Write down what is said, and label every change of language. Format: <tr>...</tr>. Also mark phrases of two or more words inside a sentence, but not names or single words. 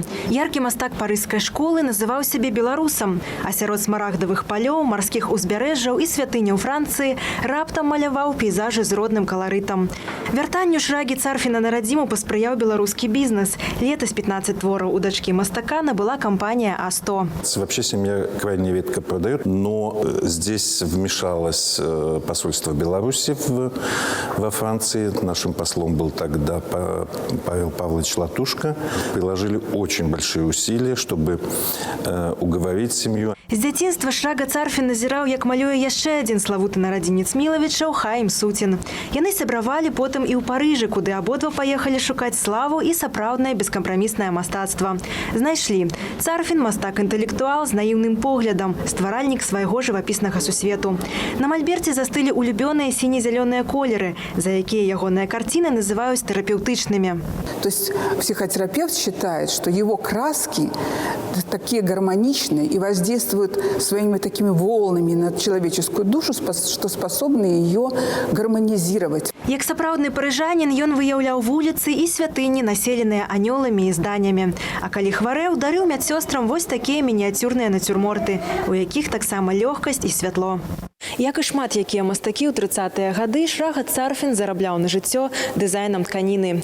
<be>Яркі мастак парыжскай школы называў сябе беларусам, а сярод смарагдавых палёў, марскіх узбярэжжаў і святыняў Францыі раптам маляваў пейзажы з родным каларытам. Вяртанню Шрагі Царфіна на радзіму паспрыяў беларускі бізнес. Летась 15 твораў у дачкі мастака набыла кампанія А100.</be> <ru>Вообще семья крайне редко продает, но здесь вмешалось посольство Беларуси во Франции нашим послом был тогда Павел Павлович Латушко. Приложили очень большие усилия, чтобы уговорить семью.</ru> <be>З дзяцінства Шрага Царфін назіраў, як малюе яшчэ адзін славуты нарадзінец Мілавіча Хаім Сутін. Яны сябравалі потым і ў Парыжы, куды абодва паехалі шукаць славу і сапраўднае бескампраміснае мастацтва. Знайшлі. Царфін – мастак-інтэлектуал з наіўным поглядам, стваральнік свайго жывапіснага сусвету. На мальберце застылі улюбёныя сіне-зялёныя колеры, за якія ягоныя карціны называюць тэрапеўтычнымі.</be> <ru>То есть психотерапевт считает, что его краски такие гармоничные и воздействуют своими такими волнами на человеческую душу, что способны ее гармонизировать.</ru> <be>Як сапраўдны парыжанін, ён выяўляў вуліцы і святыні, населеныя анёламі і зданнямі. А калі хварэў, дарыў медсёстрам вось такія мініяцюрныя нацюрморты, у якіх таксама лёгкасць і святло. Як і шмат якія мастакі ў 30-е гады, Шрага Царфін зарабляў на жыццё дызайнам тканіны.</be>